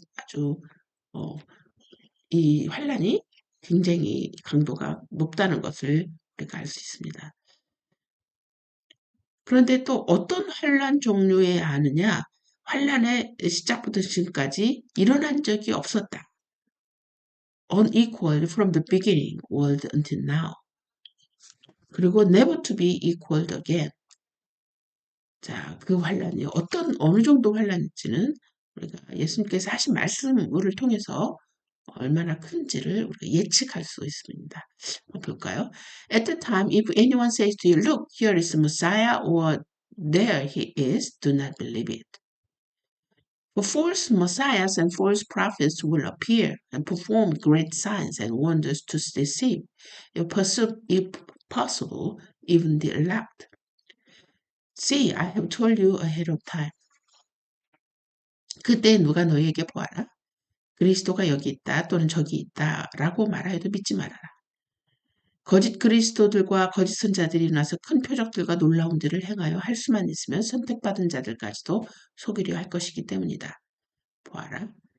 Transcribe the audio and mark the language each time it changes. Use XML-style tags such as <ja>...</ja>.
<ko>아주 이 환란이 굉장히 강도가 높다는 것을 우리가 알 수 있습니다. 그런데 또 어떤 환란 종류에 아느냐? 환란의 시작부터 지금까지 일어난 적이 없었다.</ko> <en>Unequal from the beginning world until now. 그리고 never to be equaled again.</en> <ko>자, 그 환란이 어느 정도 환란인지는 우리가 예수님께서 하신 말씀을 통해서 얼마나 큰지를 우리가 예측할 수 있습니다. 한번 볼까요?</ko> <en>At the time, if anyone says to you, look, here is the Messiah, or there he is, do not believe it. For false messiahs and false prophets will appear and perform great signs and wonders to deceive, if possible, even the elect. See, I have told you ahead of time.</en> <ko>그때 누가 너에게 보아라. 그리스도가 여기 있다 또는 저기 있다라고 말하여도 믿지 말아라. 거짓 그리스도들과 거짓 선자들이 나서 큰 표적들과 놀라운 일을 행하여 할 수만 있으면 선택받은 자들까지도 속이려 할 것이기 때문이다. 보아라.</ko>